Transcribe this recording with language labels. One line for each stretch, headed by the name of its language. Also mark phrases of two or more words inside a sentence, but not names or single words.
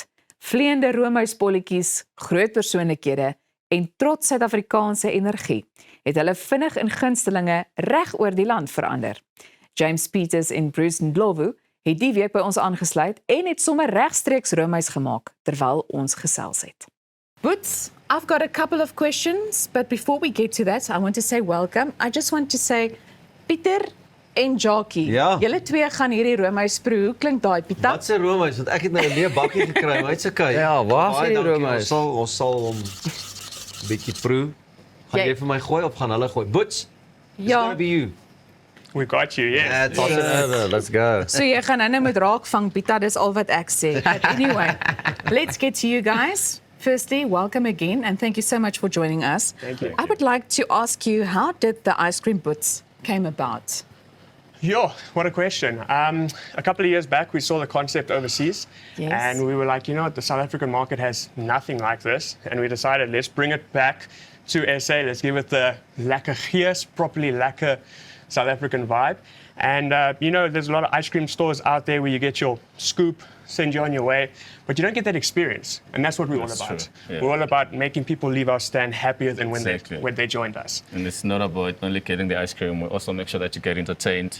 Afrikaans: Vleiende roomysbolletjies, groot persoonlikhede en trots Suid-Afrikaanse energie het hulle vinnig in gunstelinge reg oor die land verander. James Peters en Bruce Ndlovu het die week by ons aangesluit en het sommer regstreeks roomys gemaak terwyl ons gesels het.
English: Boots, I've got a couple of questions, but before we get to that, I want to say welcome. I just want to say,
Afrikaans: Pieter en Jackie, julle twee gaan hierdie roomys proe. Hoe klink daai, Pieter? Wat 'n roomys? Want ek het nou 'n leë bakkie gekry, maar dit's okay. Ja, waar is die roomys? Ons sal hom 'n bietjie proe. Gaan jy vir my gooi of gaan hulle gooi?
English: Boots. It's gonna be you. We got you, yes. Let's go.
Afrikaans: So jy gaan nou met raak vang, Pieter, dis al wat ek sê.
English: But anyway, let's get to you guys. Firstly, welcome again and thank you so much for joining us. Thank you. I would like to ask you, how did the Ice Cream Boots came about? Yeah, what a question. A couple of years back, we saw the concept overseas, and we were like, you know what, the South African market has nothing like this, and we decided let's bring it back to SA. Let's give it the
Afrikaans: lekker gees,
English: properly lekker South African vibe. And you know, there's a lot of ice cream stores out there where you get your scoop, send you on your way, but you don't get that experience, and that's what we're all about. Yeah. We're all about making people leave our stand happier than when Exactly. they joined us. And it's not about only getting the ice cream. We also make sure that you get entertained.